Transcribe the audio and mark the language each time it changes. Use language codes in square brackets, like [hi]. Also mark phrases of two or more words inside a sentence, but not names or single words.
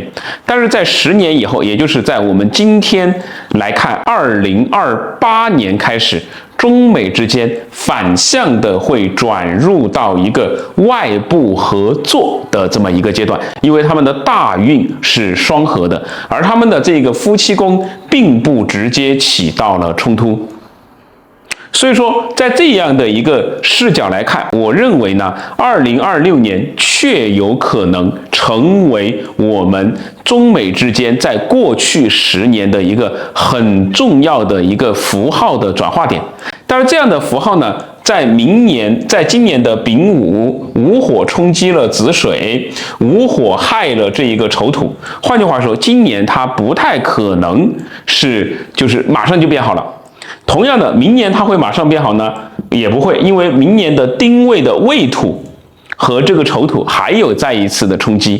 [zh] 但是在10年以後，也就是在我們今天來看，2028年開始，中美之間反向的會轉入到一個外部合作的這麼一個階段，因為他們的大運是雙合的，而他們的這個夫妻宮並不直接起到了衝突。所以說，在這樣的一個視角來看，我認為呢，2026年確有可能成為我們中美之間在過去10年的一個很重要的一個符號的轉化點。但是這樣的符號呢， 在今年的丙午，午火冲擊了子水，午火害了這一個丑土。換句話說，今年它不太可能就是馬上就變好了。同樣的，明年它会馬上變好呢？也不会，因為明年的丁未的未土和這個丑土還有再一次的衝擊。